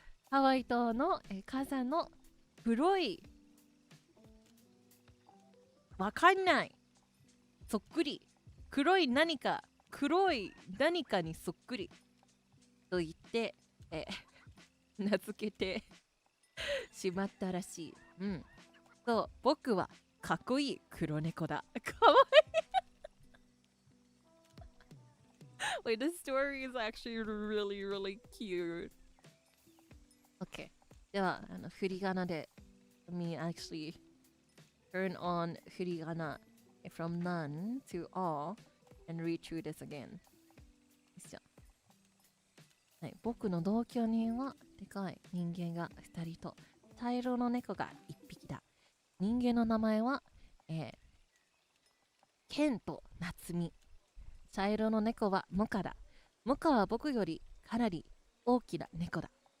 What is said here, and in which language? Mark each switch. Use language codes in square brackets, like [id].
[ja] ハワイ島の火山の黒いわかんないそっくり黒い何かにそっくりと言って名付けてしまったらしい。そう、僕はかっこいい黒猫だ。かわいい。 [en] Wait, this story is actually really, really cute. Okay. [ja] では、振り仮名で [en] Let me actually turn on 振り仮名from none to all and read through this again. [ja] はい、僕の同居人はでかい人間が2人と茶色の猫が1匹だ。人間の名前は、ケンと夏美。茶色の猫はモカだ。モカは僕よりかなり大きな猫だ。